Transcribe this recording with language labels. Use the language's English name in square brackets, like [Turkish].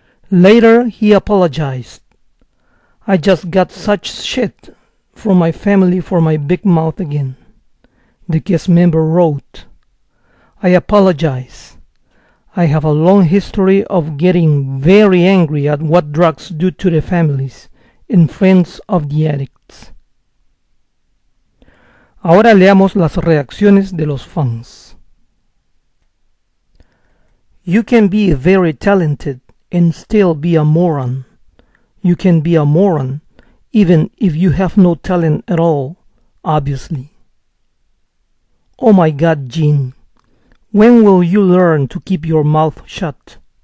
[English] Later, he apologized. I just got such shit from my family for my big mouth again. The Kiss member wrote, I apologize. I have a long history of getting very angry at what drugs do to the families and friends of the addicts. [Spanish] Ahora leamos las reacciones de los fans. [English] You can be very talented and still be a moron. You can be a moron even if you have no talent at all, obviously. Oh my God, Gene. When will you learn to keep your mouth shut?